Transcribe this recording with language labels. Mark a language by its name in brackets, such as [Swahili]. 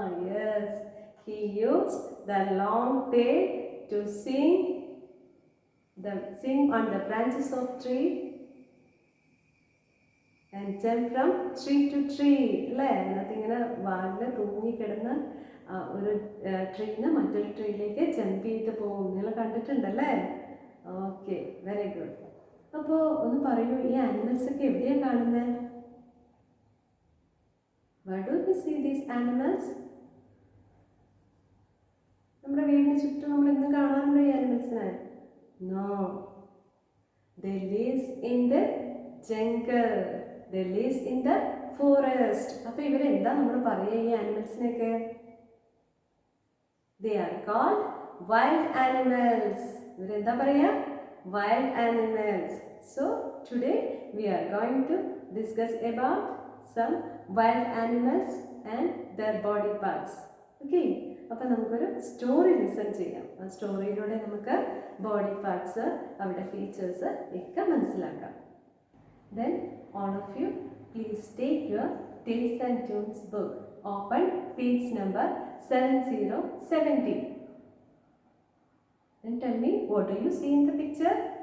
[English] Yes, he used the long tail to sing sing on the branches of tree and jump from tree to tree. [Malayalam] അല്ലേ? അതിനകത്ത് ഇങ്ങനെ വാലിൽ തൂങ്ങിക്കിടന്ന് ഒരു ട്രീന്ന് മറ്റൊരു ട്രീയിലേക്ക് jump ചെയ്ത് പോകും. നിങ്ങൾ കണ്ടിട്ടുണ്ടല്ലേ? Okay, very good. അപ്പോൾ ഒന്ന് പറയൂ, ഈ ആനിമൽസ് ഒക്കെ എവിടെയാണ് കാണുന്നത്? [English] Where do we see these animals? [Malayalam] നമ്മുടെ വീടിന് ചുറ്റും നമ്മൾ ഇന്ന് കാണാറുണ്ടോ ഈ ആനിമൽസിനെ? [English] No. They live in the jungle. They live in the forest. [Malayalam] അപ്പോൾ ഇവരെന്താ നമ്മൾ പറയുക ഈ ആനിമൽസിനെയൊക്കെ? [English] They are called wild animals. [Malayalam] ഇവരെന്താ പറയുക? [English] Wild animals. So today we are going to discuss about some wild animals and their body parts. [Malayalam] Okay, അപ്പോൾ നമുക്കൊരു story listen ചെയ്യാം. ആ സ്റ്റോറിയിലൂടെ നമുക്ക് ബോഡി പാർട്സ്, അവരുടെ ഫീച്ചേഴ്സ് ഒക്കെ മനസ്സിലാക്കാം. [English] Then all of you please take your Tales and Tunes book. Open page number 7070. Then tell me, what do you see in the picture?